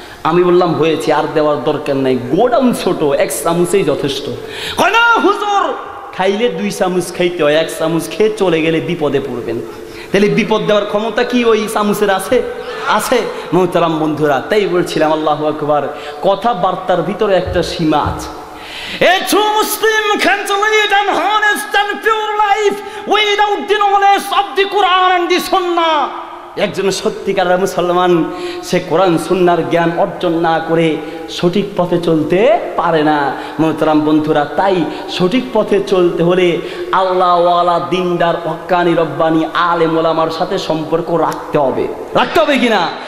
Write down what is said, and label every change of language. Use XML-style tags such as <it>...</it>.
<bn>আমি বললাম হয়েছে, আর দেওয়ার দরকার নাই, গোডাউন ছোট, 1 চামচেই যথেষ্ট। কয় না হুজুর, খাইলে 2 চামচ খাইতে হয়, 1 চামচ খেয়ে চলে গেলে বিপদে পড়বেন। তাহলে বিপদ দেওয়ার ক্ষমতা কি ওই চামচের আছে? আছে। মোহতারাম বন্ধুরা, তাই বলছিলাম আল্লাহু আকবার, কথাবার্তার ভিতরে একটা সীমা আছে।</bn> <en>A true Muslim can lead an honest and pure life without the knowledge of the Quran and the Sunnah.</en> <bn>একজন সত্যিকারের মুসলমান সে কোরআন সুন্নাহর জ্ঞান অর্জন না করে সঠিক পথে চলতে পারে না। মোহতারাম বন্ধুরা, তাই সঠিক পথে চলতে হলে আল্লাহওয়ালা দিনদার হক্কানি রব্বানি আলেম ওলামার সাথে সম্পর্ক রাখতে হবে কিনা?</bn>